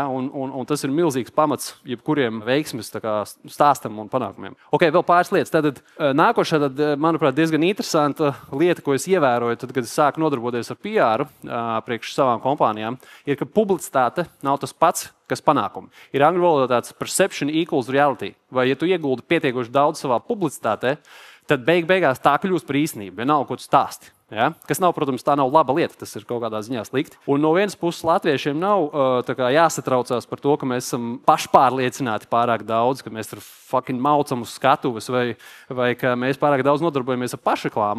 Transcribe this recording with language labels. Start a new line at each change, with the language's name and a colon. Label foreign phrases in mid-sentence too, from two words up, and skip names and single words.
Latvian: Un tas ir milzīgs pamats jebkuriem veiksmes stāstam un panākumiem. Ok, vēl pāris lietas. Tad nākošā, manuprāt, diezgan interesanta lieta, ko es ievēroju, tad, kad es sāku nodarboties ar PR priekš savām kompānijām, ir, ka publicitāte nav tas pats, kas panākumi. Ir angļu valodā tāds
English: perception equals reality.
Latvian: Vai, ja tu ieguldi pietiekoši daudz savā publicitātē, tad beigās tā kļūst par īstenību, vienalga, ko tu stāsti. Ja? Kas nav, protams, tā nav laba lieta, tas ir kaut kādā ziņā slikti. Un no vienas puses latviešiem nav jāsatraucās par to, ka mēs esam pašpārliecināti pārāk daudz, ka mēs tur fucking maucam uz skatuves vai ka mēs pārāk daudz nodarbojamies ar pašreklāmu.